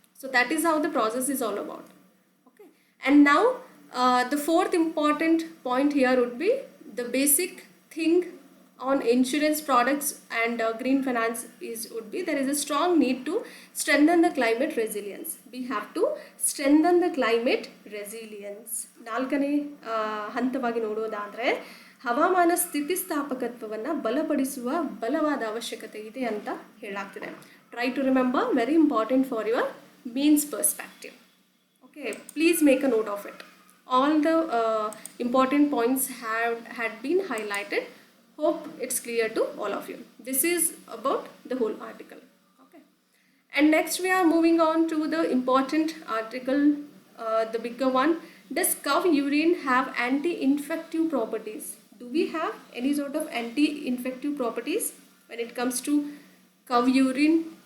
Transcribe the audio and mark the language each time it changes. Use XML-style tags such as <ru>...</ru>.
<en>So that is how the process is all about. Okay, and now the fourth important point here would be the basic thing on insurance products and green finance would be there is a strong need to strengthen the climate resilience. We have to strengthen the climate resilience.</en> <kn>ನಾಲ್ಕನೇ ಹಂತವಾಗಿ ನೋಡೋದಾದರೆ ಹವಾಮಾನ ಸ್ಥಿತಿಸ್ಥಾಪಕತ್ವವನ್ನು ಬಲಪಡಿಸುವ ಬಲವಾದ ಅವಶ್ಯಕತೆ ಇದೆ ಅಂತ ಹೇಳಲಾಗ್ತಿದೆ.</kn> <en>Try to remember, very important for your means perspective. Okay, please make a note of it. All the important points had been highlighted. Hope it's clear to all of you. This is about the whole article. Okay, and next we are moving on to the important article, the bigger one. Does cow urine have anti-infective properties? Do we have any sort of anti-infective properties when it comes to cow urine?</en>